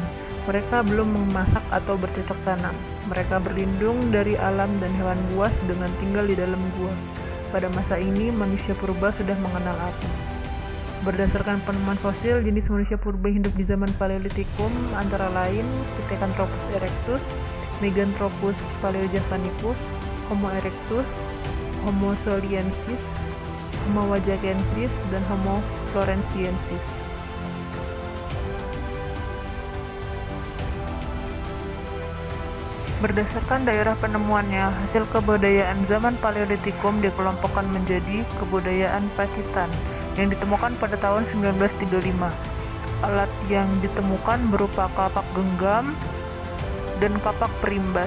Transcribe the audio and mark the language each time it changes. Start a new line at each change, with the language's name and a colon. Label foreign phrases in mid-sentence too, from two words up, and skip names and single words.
Indonesian: Mereka belum memasak atau bercocok tanam. Mereka berlindung dari alam dan hewan buas dengan tinggal di dalam gua. Pada masa ini, manusia purba sudah mengenal api. Berdasarkan penemuan fosil, jenis manusia purba hidup di zaman Paleolitikum antara lain Pithecanthropus erectus, Meganthropus paleojavanicus, Homo erectus, Homo soliensis, Homo wajakensis, dan Homo floresiensis. Berdasarkan daerah penemuannya, hasil kebudayaan zaman Paleolitikum dikelompokkan menjadi kebudayaan Pacitan yang ditemukan pada tahun 1935. Alat yang ditemukan berupa kapak genggam dan kapak perimbas.